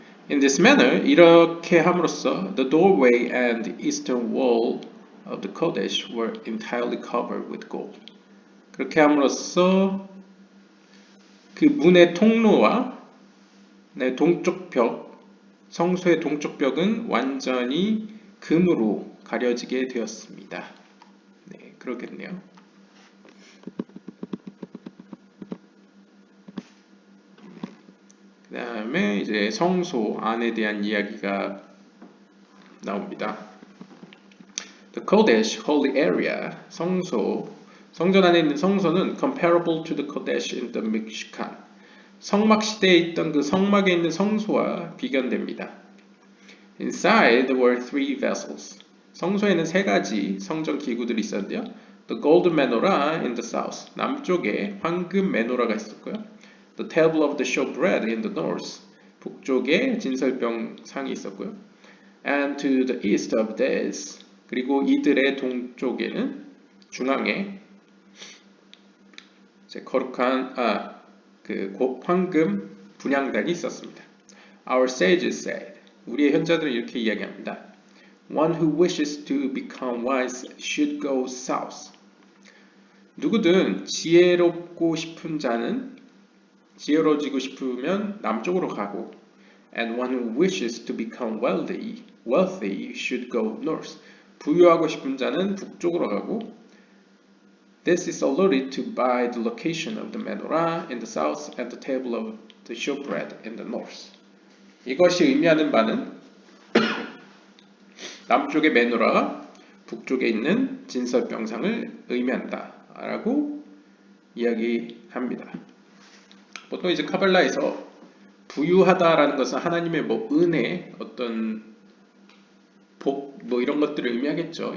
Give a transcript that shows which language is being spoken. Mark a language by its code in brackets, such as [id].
[en] In this manner, [ko] 이렇게 함으로써 [en] the doorway and the eastern wall of the Kodesh were entirely covered with gold. [ko] 그렇게 함으로써 그 문의 통로와 동쪽 벽, 성소의 동쪽 벽은 완전히 금으로 가려지게 되었습니다. 네, 그렇겠네요. 그 다음에 이제 성소 안에 대한 이야기가 나옵니다. [en] The Kodesh, holy area, [ko] 성소, 성전 안에 있는 성소는 [en] comparable to the Kodesh in the Mishkan. [ko] 성막 시대에 있던 그 성막에 있는 성소와 비견됩니다. [en] Inside there were 3 vessels. [ko] 성소에는 3가지 성전 기구들이 있었는데요. [en] The golden menorah in the south. [ko] 남쪽에 황금 메노라가 있었고요. [en] The table of the showbread in the north. [ko] 북쪽에 진설병상이 있었고요. [en] And to the east of this. [ko] 그리고 이들의 동쪽에는 중앙에 거룩한 그 황금 분향단이 있었습니다. [en] Our sages said. [ko] 우리의 현자들은 이렇게 이야기합니다. [en] One who wishes to become wise should go south. [ko] 누구든 지혜롭고 싶은 자는 지혜로워지고 싶으면 남쪽으로 가고 [en] and one who wishes to become wealthy should go north. [ko] 부유하고 싶은 자는 북쪽으로 가고 [en] this is alluded to by the location of the menorah in the south and the table of the showbread in the north. [ko] 이것이 의미하는 바는 남쪽의 메노라가 북쪽에 있는 진설병상을 의미한다 라고 이야기합니다. 보통 이제 카발라에서 부유하다라는 것은 하나님의 뭐 은혜, 어떤 복, 뭐 이런 것들을 의미하겠죠.